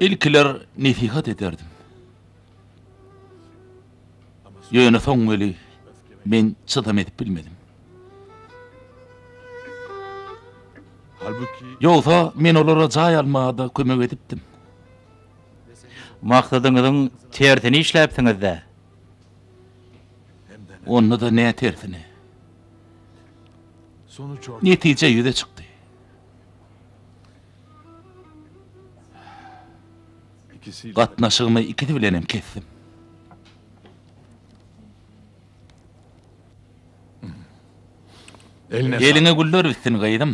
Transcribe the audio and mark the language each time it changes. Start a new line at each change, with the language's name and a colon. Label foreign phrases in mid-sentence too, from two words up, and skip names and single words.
Turkmen: İlkiler nesihat ederdim. Ýöne soň weli men çydam edip bilmedim. halbuki Ýogsa men olara jaý almada kömek edipdim. Maksadyňyzyň tersini işläpsiňiz de. Onda da ne tersini.
Turkish: sonuç ortada.
Turkmen: Netije ýüze çykdy. İkisiyle Gatnaşygymy ikisi bilenem kesdim. eline Eline güller bitsin gaýdym.